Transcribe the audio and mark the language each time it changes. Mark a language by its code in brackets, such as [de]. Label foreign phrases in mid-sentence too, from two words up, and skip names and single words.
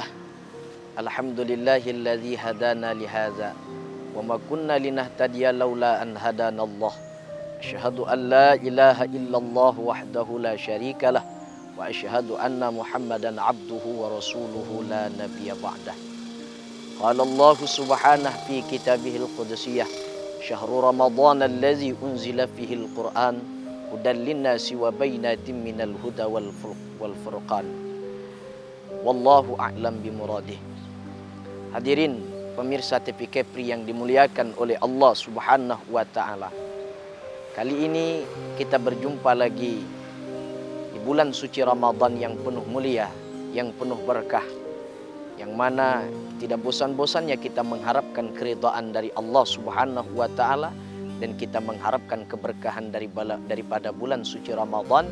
[ar] الحمد لله الذي هدانا لهذا وما كنا لنهتدي لولا أن هدانا الله. أشهد أن لا إله إلا الله وحده لا شريك له وأشهد أن محمدا عبده ورسوله لا نبي بعده. قال الله سبحانه في كتابه القدسية شهر رمضان الذي أنزل فيه القرآن هدى للناس وبينات من الهدى والفرقان. والله أعلم بمراده. [id] Hadirin pemirsa TV Kepri yang dimuliakan oleh Allah [ar] سبحانه وتعالى. [id] Kali ini kita berjumpa lagi di bulan suci Ramadan yang penuh mulia, yang penuh berkah, yang mana tidak bosan-bosannya kita mengharapkan keridhaan dari Allah [ar] سبحانه وتعالى [id] dan kita mengharapkan keberkahan daripada bulan suci Ramadan.